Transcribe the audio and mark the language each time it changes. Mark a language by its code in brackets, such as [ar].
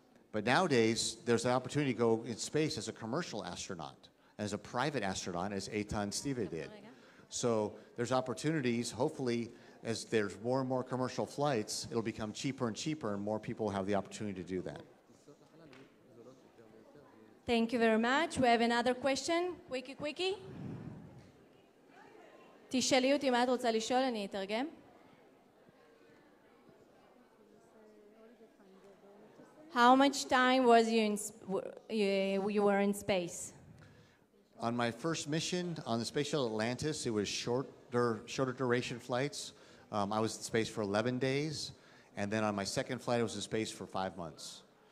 [en] But nowadays, there's an opportunity to go in space as a commercial astronaut, as a private astronaut, as Eitan Steve did. So there's opportunities, hopefully, as there's more and more commercial flights, it'll become cheaper and cheaper, and more people have the opportunity to do that. Thank you very much. We have another question. Quickie. [he] תשאלי אותי מה את רוצה לשאול, אני אתרגם. [en] How much time was you were in space? On my first mission on the Space Shuttle Atlantis, it was shorter duration flights. I was in space for 11 days, and then on my second flight, I was in space for 5 months.